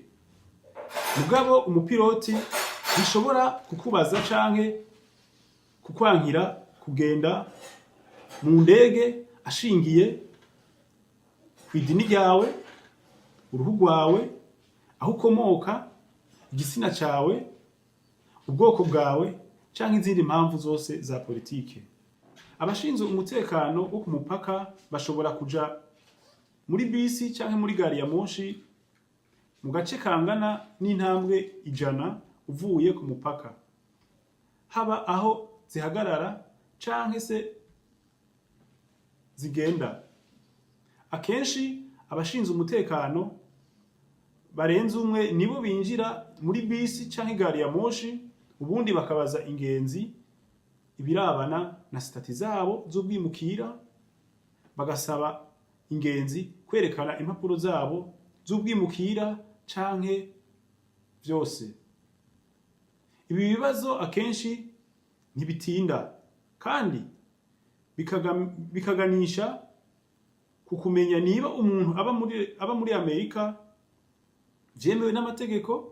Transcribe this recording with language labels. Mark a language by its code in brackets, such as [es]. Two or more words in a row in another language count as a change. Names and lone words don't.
[rn] Mugabo umupiloti bishobora kukubaza canke kukwankira kugenda mu ndege ashingiye kw'idini ryawe, uruhu rwawe, aho ukomoka, igitsina cawe, ubwoko bwawe canke izindi mpamvu zose za politike. Abashinzwe umutekano wo ku mupaka bashobora kuja muri bisi canke muri gari ya moshi mu gace kangana n'intambwe 100 uvuye ku mupaka, haba aho zihagarara canke se zigenda. Akenshi abashinzwe umutekano barenze umwe nibo binjira muri bisi canke gari ya moshi, ubundi bakabaza ingenzi ibirabana na stati zabo z'ubwimukira, bagasaba ingenzi kwerekana impapuro zabo z'ubwimukira canke vyose. Ibi bibazo akenshi ntibitinda kandi bikaganisha ku kumenya niba umuntu aba muri Amerika vyemewe n'amategeko.